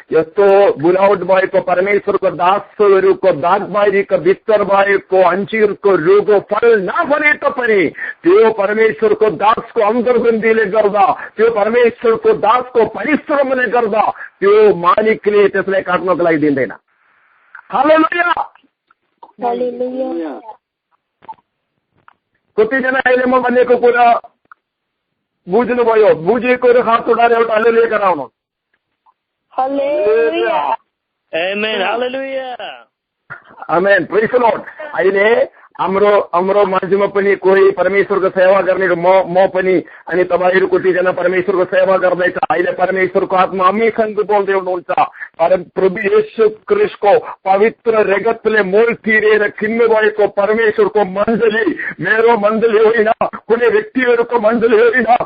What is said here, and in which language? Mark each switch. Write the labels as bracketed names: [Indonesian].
[Nepali] यस्तो बुलावट भएको परमेश्वरको दासहरूको दागबारीको भित्र भएको अंजीरको रुखको फल नफले पनि त्यो परमेश्वरको दासको अन्तर्बन्दीले गर्दा, त्यो परमेश्वरको दासको परिश्रमले गर्दा त्यो मालिकले त्यसलाई काट्नको लागि दिँदैन। हालेलुया, हालेलुया। कतिजना अहिले म भनेको कुरा बुझ्नुभयो? बुझेको हात उठाएर एउटा हालेलुया गराउनु। [English] Hallelujah. Amen. Hallelujah. Amen. Praise the Lord. [Nepali] अहिले हाम्रो माझमा पनि कोही परमेश्वरको सेवा गर्ने म पनि अनि तपाईँहरूको तीजना परमेश्वरको सेवा गर्दैछ। अहिले परमेश्वरको आत्मा हामीसँग बोल्दै हुनुहुन्छ। प्रभु येशू क्रिस्टको पवित्र रगतले मोल तिरेर किन्नु भएको परमेश्वरको मण्डली मेरो मण्डली होइन, कुनै व्यक्तिहरूको मण्डली होइन।